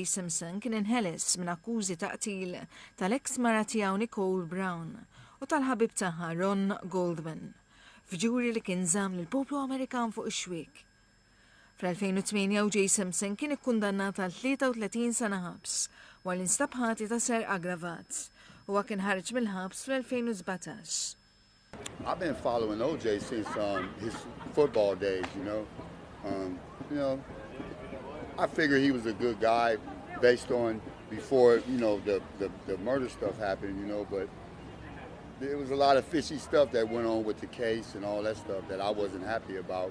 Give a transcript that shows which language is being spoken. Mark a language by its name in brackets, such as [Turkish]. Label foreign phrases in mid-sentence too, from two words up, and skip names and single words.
[Maltese] Simpson kien inħeles minn akkużi ta' qtil tal-ex-mara tiegħu Nicole Brown u tal-ħabib tagħha Ron Goldman, f'ġuri li kien żamm lill-poplu Amerikan fuq ix-xwiek. Fl-2008 O.J. Simpson kien ikkundannat għal 33 sena ħabs wara instab ħati ta' ser aggravat u kien ħareġ mill-ħabs fl-2017. [English] I've been following O.J. since his football days, you know. I figure he was a good guy based on before, you know, the murder stuff happened, you know, but there was a lot of fishy stuff that went on with the case and all that stuff that I wasn't happy about.